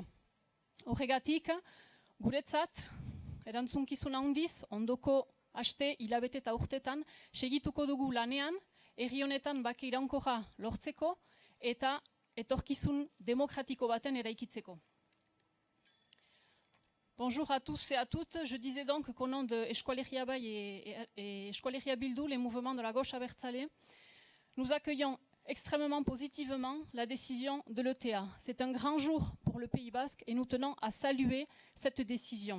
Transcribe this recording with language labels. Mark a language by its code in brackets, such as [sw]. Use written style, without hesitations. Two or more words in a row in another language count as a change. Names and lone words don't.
[eu] Horregatik, guretzat, erantzunkizun handiz, ondoko aste, hilabete eta urtetan, segituko dugu lanean, herri honetan bake iraunkorra lortzeko eta etorkizun demokratiko baten eraikitzeko. [fr] Bonjour à tous et à toutes. Je disais donc qu'au nom de Euskal Herria Bai et Euskal Herria Bildu, les mouvements de la gauche abertzale, nous accueillons extrêmement positivement la décision de l'ETA. C'est un grand jour pour le Pays Basque et nous tenons à saluer cette décision.